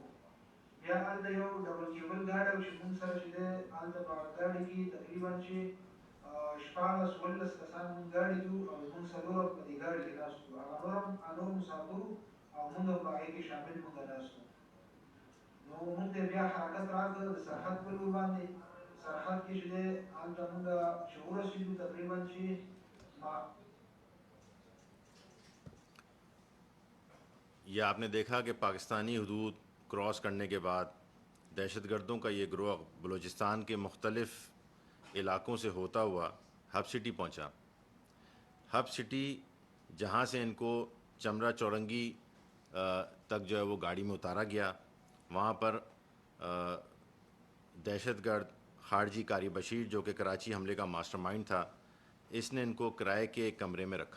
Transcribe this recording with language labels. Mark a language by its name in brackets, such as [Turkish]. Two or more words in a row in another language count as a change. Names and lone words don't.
[Pashto] بیا هلته یو [English] double cable [Pashto] ګاډی و چې موږ سره چې دی هلته په هغه ګاډي کې تقریبا چې 14-15 کسان موږ ګاډي کې وو او موږ څلور په دې ګاډي کې ناست وو. هغه نور مسافر وو او موږ هم په هغې کې شامل موږ ناست وو. نو موږ ته بیا حرکت راکړ د سرحد په لور باندې. سرحد کې چې دی هلته موږ چې ورسېدو تقریبا چې [Urdu] یہ آپ نے دیکھا کہ پاکستانی حدود کراس کرنے کے بعد دہشت گردوں کا یہ گروہ بلوچستان کے مختلف علاقوں سے ہوتا ہوا ہب سٹی پہنچا. ہب سٹی جہاں سے ان کو چمرا چورنگی تک جو ہے وہ گاڑی میں اتارا گیا، وہاں پر دہشت گرد خارجی قاری بشیر جو کہ کراچی حملے کا [English] master mind [Urdu] تھا، اس نے ان کو کرائے کے ایک کمرے میں رکھا.